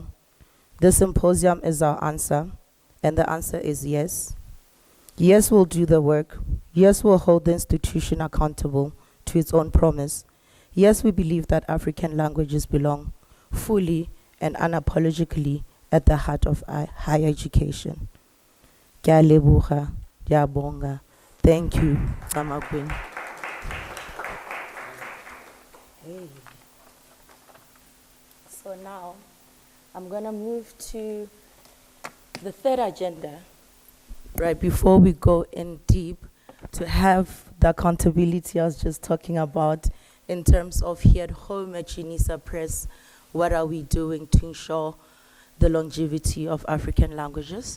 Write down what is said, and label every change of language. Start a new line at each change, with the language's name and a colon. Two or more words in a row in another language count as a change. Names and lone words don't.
English: The symposium is our answer, and the answer is yes. Yes, we'll do the work. Yes, we'll hold the institution accountable to its own promise. Yes, we believe that African languages belong fully and unapologetically at the heart of higher education.
Tswana: Ke a leboga, ke a bonga.
English: Thank you, Mama Queen. Hey. So now, I'm going to move to the third agenda, right before we go in deep, to have the accountability I was just talking about in terms of here at home at Unisa Press, what are we doing to ensure the longevity of African languages?